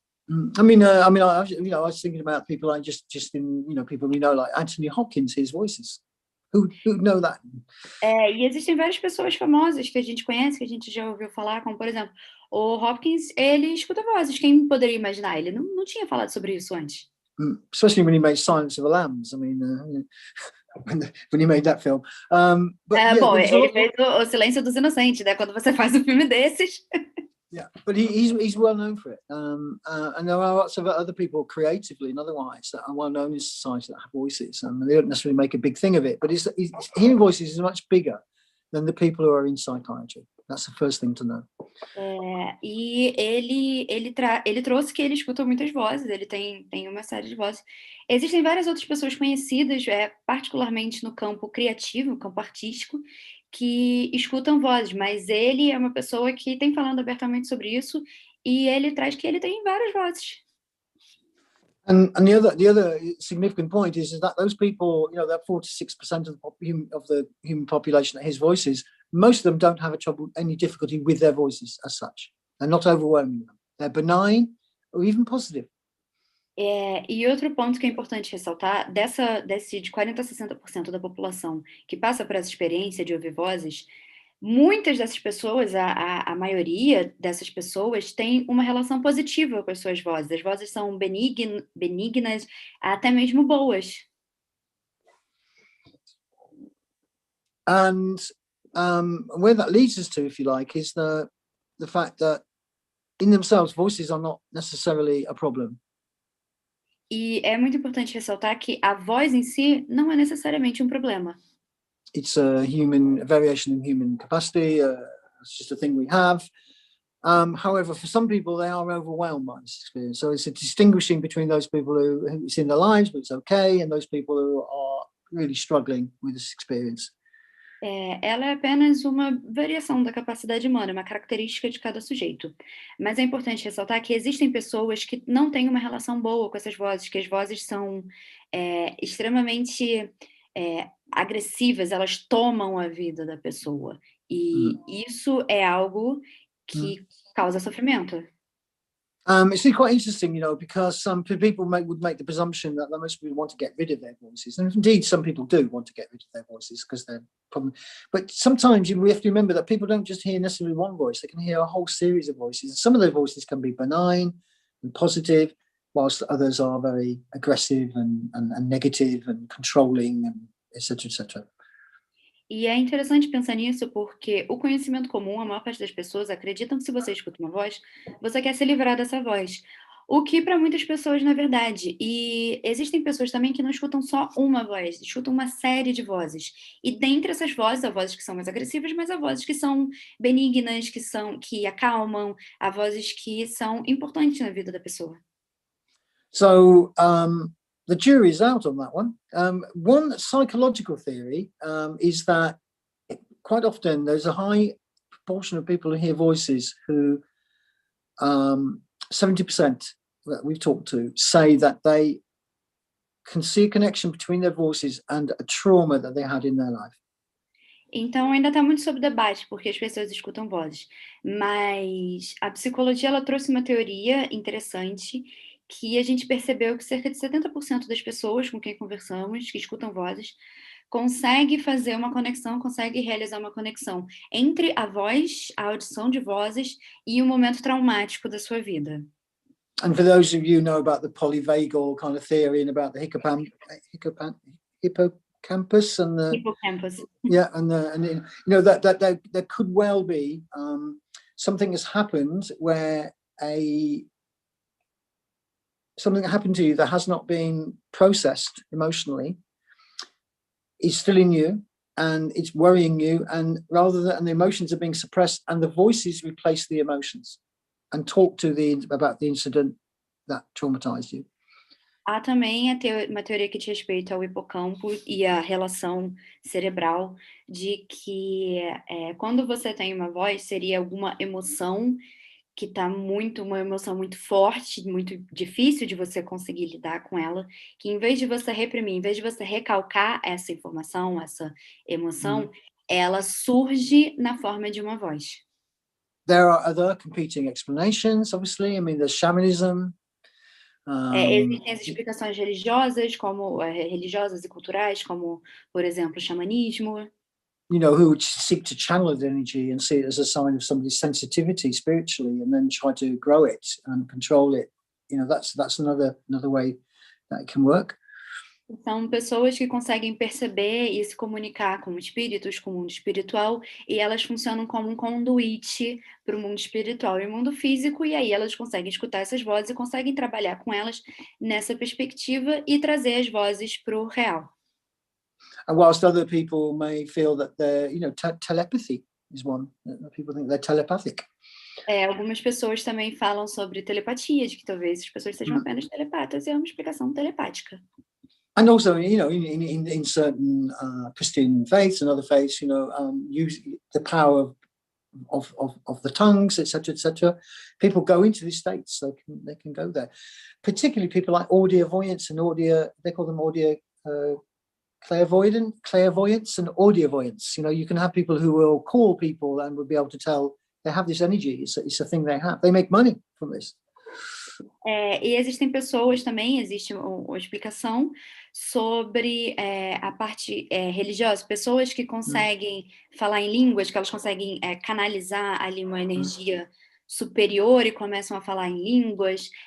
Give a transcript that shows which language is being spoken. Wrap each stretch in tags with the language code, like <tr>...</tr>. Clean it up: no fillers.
<en>I was thinking about people like just in people we know like Anthony Hopkins, his voices. Who know that?</en> <pt>E existem várias pessoas famosas que a gente conhece, que a gente já ouviu falar, como por exemplo, o Hopkins, ele escuta vozes. Quem poderia imaginar? Ele não tinha falado sobre isso antes.</pt> <en>Especially when he made Silence of the Lambs. I mean, when he made that film.</en> <pt>Ele fez o Silêncio dos Inocentes, né? Quando você faz um filme desses.</pt> <en>Yeah, but he's well known for it. And there are lots of other people creatively and otherwise that are well known in society that have voices. They don't necessarily make a big thing of it, but hearing voices is much bigger than the people who are in psychiatry. That's the first thing to know.</en> <pt>E ele trouxe que ele escuta muitas vozes, ele tem uma série de vozes. Existem várias outras pessoas conhecidas, particularmente no campo criativo, no campo artístico, que escutam vozes, mas ele é uma pessoa que tem falando abertamente sobre isso e ele traz que ele tem várias vozes.</pt> <en>And the other significant point is that those people, that 4 to 6% of the human population that hears voices, most of them don't have any difficulty with their voices as such. They're not overwhelming them. They're benign or even positive.</en> <pt>E outro ponto que é importante ressaltar, desse de 40% a 60% da população que passa por essa experiência de ouvir vozes, muitas dessas pessoas, a maioria dessas pessoas tem uma relação positiva com as suas vozes. As vozes são benignas, até mesmo boas.</pt> <en>And where that leads us to, if you like, is the fact that in themselves voices are not necessarily a problem.</en> <pt>E é muito importante ressaltar que a voz em si não é necessariamente um problema.</pt> <en>It's a variation in human capacity, It's just a thing we have. However, for some people, they are overwhelmed by this experience. So it's a distinguishing between those people who it's in their lives, but it's okay, and those people who are really struggling with this experience.</en> <pt>Ela é apenas uma variação da capacidade humana, uma característica de cada sujeito. Mas é importante ressaltar que existem pessoas que não têm uma relação boa com essas vozes, que as vozes são extremamente agressivas, elas tomam a vida da pessoa. E isso é algo que causa sofrimento.</pt> <en>It's quite interesting, because some people would make the presumption that most people want to get rid of their voices, and indeed some people do want to get rid of their voices because they're probably. But sometimes we have to remember that people don't just hear necessarily one voice; they can hear a whole series of voices. Some of those voices can be benign and positive, whilst others are very aggressive and negative and controlling, and etc. etc.</en> <pt>E é interessante pensar nisso porque o conhecimento comum, a maior parte das pessoas acreditam que se você escuta uma voz, você quer se livrar dessa voz. O que para muitas pessoas não é verdade. E existem pessoas também que não escutam só uma voz, escutam uma série de vozes. E dentre essas vozes, há vozes que são mais agressivas, mas há vozes que são benignas, que acalmam, há vozes que são importantes na vida da pessoa.</pt> <en>So, the jury's out on that one. One psychological theory is that quite often there's a high proportion of people who hear voices who 70% that we've talked to say that they can see a connection between their voices and a trauma that they had in their life.</en> <pt>Então ainda está muito sob debate, porque as pessoas escutam vozes. Mas a psicologia ela trouxe uma teoria interessante que a gente percebeu que cerca de 70% das pessoas com quem conversamos, que escutam vozes, consegue fazer uma conexão, consegue realizar uma conexão entre a voz, a audição de vozes e um momento traumático da sua vida.</pt> <en>And for those of you who know about the polyvagal kind of theory and about the hippocampus and the Hippocampus. Yeah, and that there could well be something has happened where something that happened to you that has not been processed emotionally is still in you and it's worrying you, and the emotions are being suppressed and the voices replace the emotions and talk about the incident that traumatized you.</en> <pt>Há também uma teoria que diz respeito ao hipocampo e à relação cerebral de que quando você tem uma voz, seria alguma emoção que está uma emoção muito forte, muito difícil de você conseguir lidar com ela, que em vez de você reprimir, em vez de você recalcar essa informação, essa emoção, ela surge na forma de uma voz.</pt> <en>There are other competing explanations, obviously. I mean, there's shamanism.</en> <pt>Existem as explicações religiosas e culturais, como, por exemplo, o xamanismo.</pt> <en>Who would seek to channel the energy and see it as a sign of somebody's sensitivity spiritually, and then try to grow it and control it. That's another way that it can work.</en> <pt>São pessoas que conseguem perceber e se comunicar com espíritos, com o mundo espiritual, e elas funcionam como um conduíte para o mundo espiritual e o mundo físico, e aí elas conseguem escutar essas vozes e conseguem trabalhar com elas nessa perspectiva e trazer as vozes para o real.</pt> <en>And whilst other people may feel that telepathy is one, people think they're telepathic.</en> <pt>Algumas pessoas também falam sobre telepatia, de que talvez as pessoas sejam apenas telepatas, e é uma explicação telepática.</pt> <en>And also, in certain Christian faiths and other faiths, use the power of the tongues, etc., etc. People go into these states; they can go there. Particularly people like audiovoyants and they call them audio. Clairvoyance and audiovoyance. You can have people who will call people and will be able to tell they have this energy. It's a thing they have. They make money from this.</en> <pt>E existem pessoas também, existe uma explicação sobre a parte religiosa, pessoas que conseguem falar em línguas, que elas conseguem canalizar ali uma energia superior e começam a falar em línguas.</pt>